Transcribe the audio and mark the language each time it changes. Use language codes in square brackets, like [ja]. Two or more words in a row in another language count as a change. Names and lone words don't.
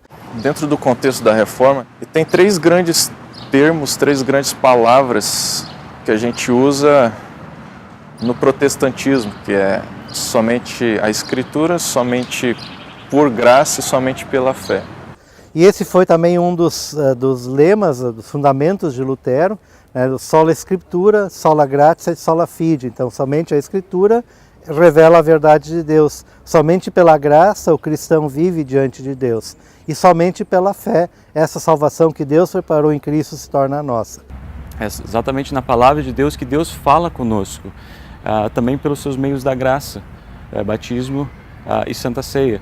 [pt] Dentro do contexto da reforma, tem 3 grandes termos, 3 grandes palavras que a gente usa no protestantismo, que é somente a Escritura, somente por graça e somente pela fé. E esse foi também um dos lemas, dos fundamentos de Lutero, né, [la] sola Scriptura, sola gratia e sola fide. [pt] Então, somente a Escritura revela a verdade de Deus. Somente pela graça o cristão vive diante de Deus. E somente pela fé, essa salvação que Deus preparou em Cristo se torna nossa. É exatamente na palavra de Deus que Deus fala conosco, também pelos seus meios da graça, batismo e Santa Ceia.